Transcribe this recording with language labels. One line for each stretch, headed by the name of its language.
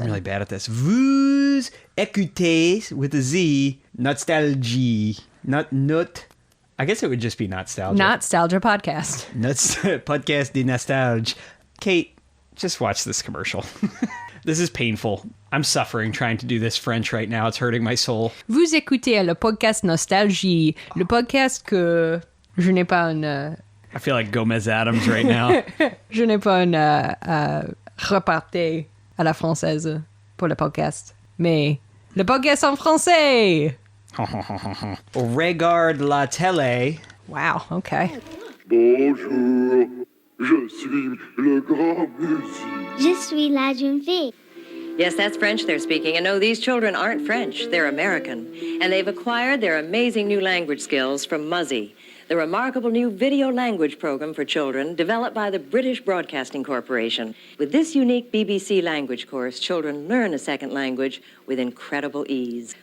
English: I'm really bad at this.
French: Vous écoutez
English: with a Z. Not-Stalgia. Not. I guess it would just be Not-Stalgia. Not-Stalgia podcast.
French: Podcast de Nostalgia.
English: Kate, just watch this commercial. This is painful. I'm suffering trying to do this French right now. It's hurting my soul.
French: Vous écoutez le podcast Nostalgie. Le podcast que je n'ai pas une...
English: I feel like Gomez Adams right now.
French: Je n'ai pas une repartée à la française pour le podcast. Mais le podcast en français! Regarde la télé.
English: Wow, okay.
French: Bonjour, je suis le grand Muzzy. Je suis la jeune fille.
English: Yes, that's French they're speaking. And no, these children aren't French. They're American. And they've acquired their amazing new language skills from Muzzy, the remarkable new video language program for children developed by the British Broadcasting Corporation. With this unique BBC language course, children learn a second language with incredible ease.